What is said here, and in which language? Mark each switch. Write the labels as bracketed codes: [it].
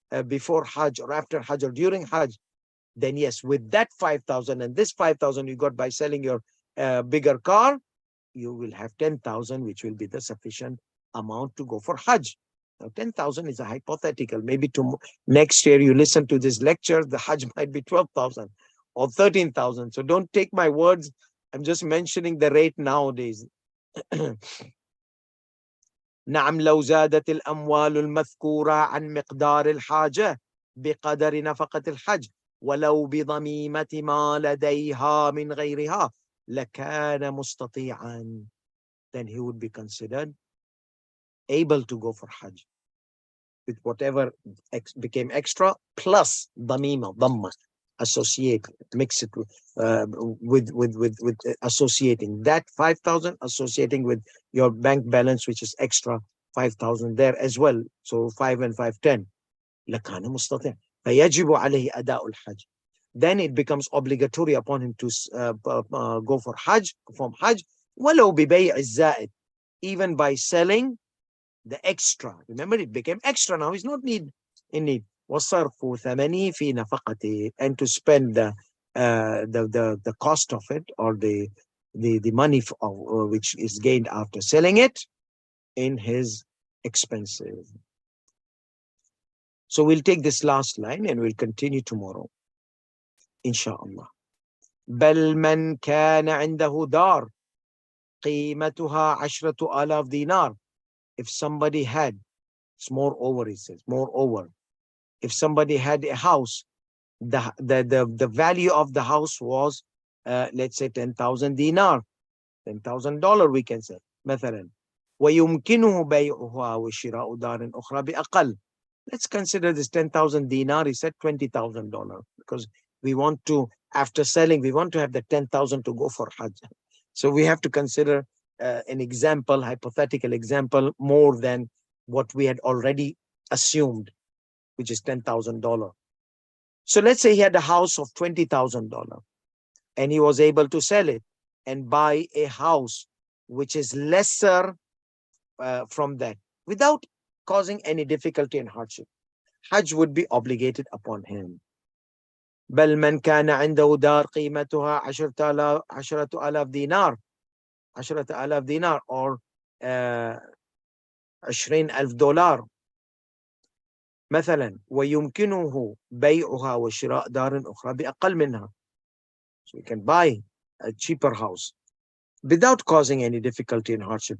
[en] before Hajj or after Hajj or during Hajj, then yes, with that 5,000 and this 5,000 you got by selling your bigger car, you will have 10,000, which will be the sufficient amount to go for Hajj. Now, 10,000 is a hypothetical. Maybe next year you listen to this lecture, the Hajj might be 12,000 or 13,000. So don't take my words. I'm just mentioning the rate nowadays. [ar] نعم لو زادت الأموال المذكورة عن مقدار الحاجة بقدر نفقة الحج ولو بضميمة ما لديها من غيرها لكان مستطيعا. [en] Then he would be considered able to go for Hajj with whatever became extra plus dhamma, associate, mix it with associating that 5,000, associating with your bank balance, which is extra 5,000 there as well. So 5 and 5, 10. [ar] لكان مستطيع فيجب عليه أداء الحج. [en] Then it becomes obligatory upon him to go for Hajj, perform Hajj, [ar] ولو ببيع الزائد, [en] even by selling the extra. Remember, it became extra now. He's not in need. [ar] وصرف ثمنه في نفقته, [en] and to spend the cost of it, or the money which is gained after selling it, in his expenses. So we'll take this last line and we'll continue tomorrow, inshallah. [ar] بل من كان عنده دار قيمتها 10,000 دينار. [en] If somebody had, it's moreover, he says, moreover, if somebody had a house, the value of the house was, let's say 10,000 dinar, $10,000 we can say, مثلا. [ar] ويمكنه بيعها وشراء دار أخرى بأقل. [en] Let's consider this 10,000 dinar, he said $20,000, because we want to, after selling, we want to have the 10,000 to go for Hajj. So we have to consider an example, hypothetical example, more than what we had already assumed, which is $10,000. So let's say he had a house of $20,000 and he was able to sell it and buy a house which is lesser from that without causing any difficulty and hardship. Hajj would be obligated upon him. [ar] بل من كان عنده دار قيمتها 10,000 دينار 10,000 دينار [en] or $20,000 [ar] مثلا ويمكنه بيعها وشراء دار أخرى بأقل منها. [en] So you can buy a cheaper house without causing any difficulty and hardship.